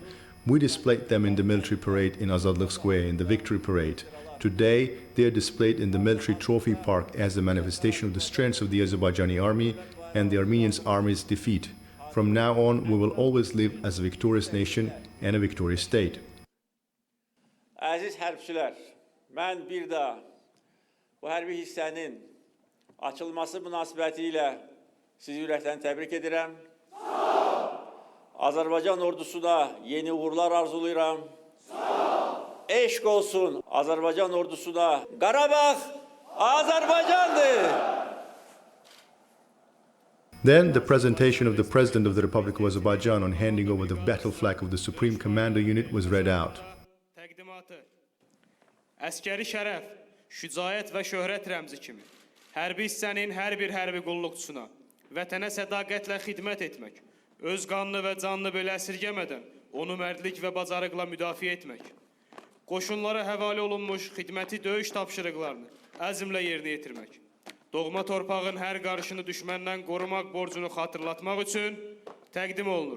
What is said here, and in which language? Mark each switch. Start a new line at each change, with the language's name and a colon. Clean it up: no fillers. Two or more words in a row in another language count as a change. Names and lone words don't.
English: We displayed them in the military parade in Azadlık Square, in the Victory Parade. Today, they are displayed in the military trophy park as a manifestation of the strength of the Azerbaijani army and the Armenian army's defeat. From now on, we will always live as a victorious nation and a victorious state.
Azerbaijani: Aziz hərbçilər, mən bir daha bu hərbi hissənin açılması münasibətilə sizi ürəkdən təbrik edirəm. Azərbaycan ordusuna yeni uğurlar arzulayıram. Eşq olsun Azərbaycan ordusuna. Qarabağ Azərbaycandır.
English: Then the presentation of the President of the Republic of Azerbaijan on handing over the battle flag of the Supreme Commander Unit was read out.
Azerbaijani: Təqdimatı. Əskəri şərəf, şücaət və şöhrət rəmzi kimi hərbi hissənin hər bir hərbi qulluqçusuna vətənə sədaqətlə xidmət etmək, öz qanını və canını belə əsirgəmədən onu mərdlik və bacarıqla müdafiə etmək, qoşunlara həvalə olunmuş xidməti döyüş tapşırıqlarını əzmlə yerinə yetirmək, doğma torpağın hər qarışını düşməndən qorumaq borcunu xatırlatmaq üçün təqdim olunur.